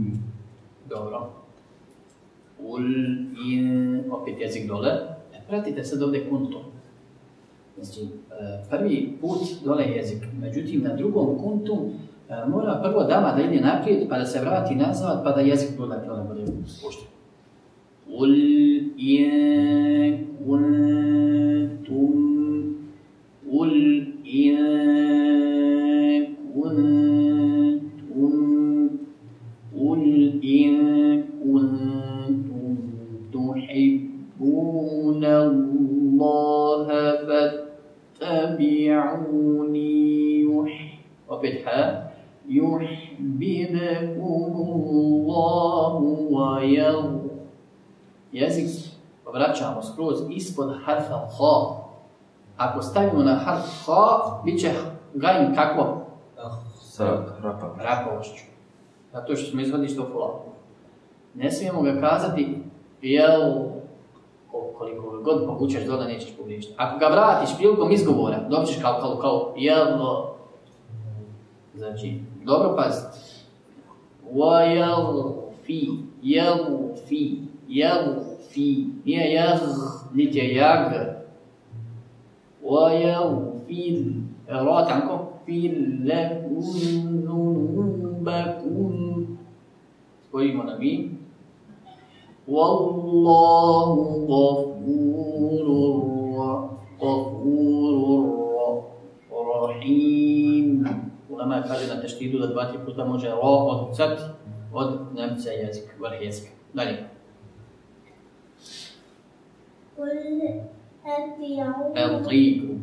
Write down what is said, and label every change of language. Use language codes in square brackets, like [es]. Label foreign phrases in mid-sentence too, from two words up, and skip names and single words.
[bs] Dobro. [ar] قل إن [bs] opet jezik dole. Pratite sad ovdje kuntum. Znači, prvi put dole jezik. Međutim, na drugom kuntum mora prvo dama da ide naprijed, pa da se vrati nazad, pa da jezik dole bude spušten. [ar] قل إن كنتم. قل إن كنتم تحبون الله فاتبعوني يحببكم الله ويغفر. [bs] Jezik vraćamo skroz ispod harfa ha. Ako stavimo na harf ha, bit će gajn kako? Sa rapavošću. Zato što smo izvadili što fula. Ne smijemo ga kazati jel, koliko god povučeš dole nećeš pogriješiti. Ako ga vratiš prilikom izgovora, dobit ćeš kao jel. Znači, dobro pazite. Jelfi. Nije jaz, niti je jag. [ar] Wayaghfir [bs] ra tanko [ar] فر لكم ذنوبكم. [bs] Spojimo na mi. [ar] والله غفور رحيم. [bs] Ulama kaže na teštidu da 2-3 puta može ra odcati od nemca jezik, vrh jezika. Dalje. [ar] أطيعوا